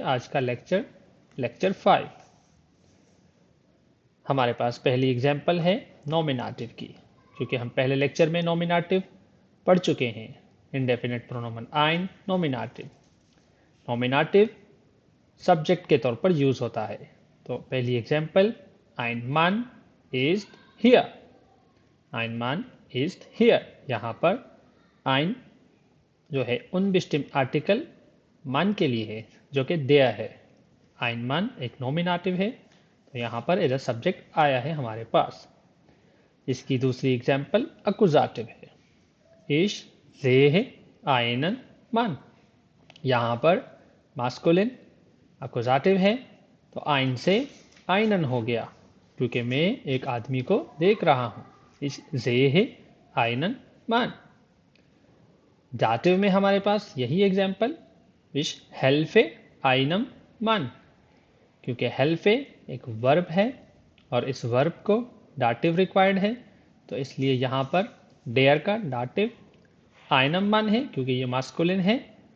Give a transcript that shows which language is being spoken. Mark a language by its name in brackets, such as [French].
[Hindi] आज का lecture lecture 5। हमारे पास पहली एग्जाम्पल है नॉमिनेटिव की, क्योंकि हम पहले लेक्चर में नॉमिनेटिव पढ़ चुके हैं। इंडेफिनेट प्रोनोमन आइन नॉमिनेटिव। नॉमिनेटिव सब्जेक्ट के तौर पर यूज होता है। तो पहली example, [German] ein Mann ist hier। ein Mann ist hier। [Hindi] यहाँ पर ein जो है unbestimmt आर्टिकल मान के लिए है, जो कि der है। [German] ein Mann [Hindi] एक नॉमिनेटिव है, तो यहाँ पर एज अ सब्जेक्ट आया है हमारे पास। इसकी दूसरी एग्जाम्पल अकुजाटिव है। [German] Ich sehe einen Mann। [Hindi] यहाँ पर मास्कुलिन अकुजाटिव है, तो आइन से आइनन हो गया, क्योंकि मैं एक आदमी को देख रहा हूँ। [German] इस sehe einen Mann। [Hindi] डाटिव में हमारे पास यही example, [German] ich helfe einem Mann, [Hindi] क्योंकि helfe एक वर्ब है और इस वर्ब को डाटिव रिक्वायर्ड है, तो इसलिए यहाँ पर डेयर का डाटिव आइनम मान है, क्योंकि ये मास्कुलिन है।